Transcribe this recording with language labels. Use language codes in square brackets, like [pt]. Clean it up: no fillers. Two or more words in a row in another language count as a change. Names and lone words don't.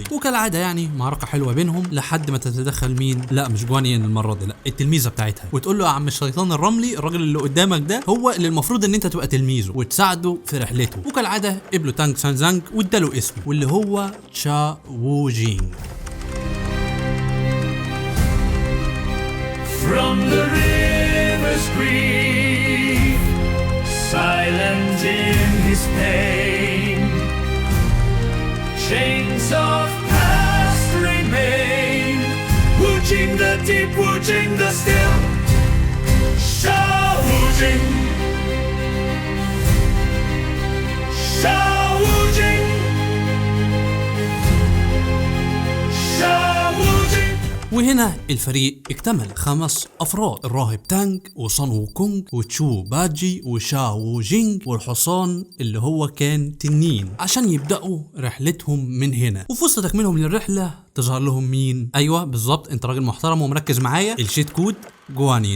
[ar] وكالعادة يعني معركة حلوة بينهم لحد ما تتدخل مين؟ لا مش جوانين المرة دي، لا التلميذة بتاعتها، وتقول له يا عم الشيطان الرملي الراجل اللي قدامك ده هو اللي المفروض ان انت تبقى تلميذه وتساعده في رحلته. وكالعادة قبلوا تانج سانزانج واداله اسمه واللي هو تشا وو جينج. [en] From the river's grief, silent in his pain, chains of past remain, Wu-Jing the deep, Wu-Jing the still, Sha Wu-Jing, Sha Wu-Jing, Sha Wu-Jing. [ar] وهنا الفريق اكتمل 5 افراد: الراهب تانج وصن وكونج وتشو باجي وشا وو جينج والحصان اللي هو كان تنين، عشان يبدأوا رحلتهم من هنا. وفي وسط تكملهم للرحلة تظهر لهم مين؟ ايوه بالظبط، انت راجل محترم ومركز معايا، [en] the cheat code [ar] جوانين.